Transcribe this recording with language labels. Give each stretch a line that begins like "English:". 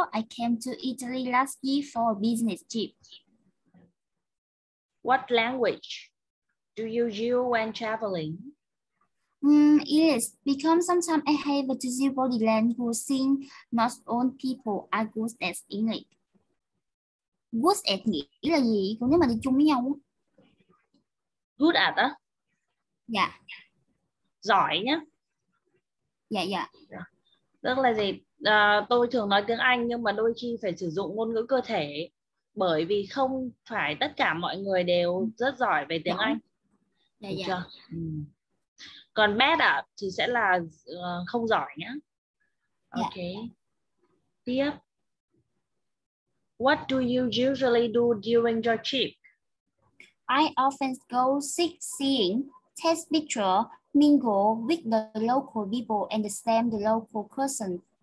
English: I came to Italy last year for a business trip. What language do you use when traveling? Yes, because sometimes I have to use body language since not all people are good at English. Good at
Vietnamese: nghĩa là gì? Còn nếu mà đi chung với nhau?
English: Good at á?
Vietnamese: Dạ. Giỏi nhá. Dạ. Tức là gì? Tôi thường nói tiếng Anh nhưng mà đôi khi phải sử dụng ngôn ngữ cơ thể bởi vì không phải tất cả mọi người đều rất giỏi về tiếng Anh. Được chưa? Còn bad thì sẽ là không giỏi nhá. Ok. Tiếp.
English: What do you usually do during your trip? I often go sightseeing, take pictures, mingle with the local people, and understand the local customs.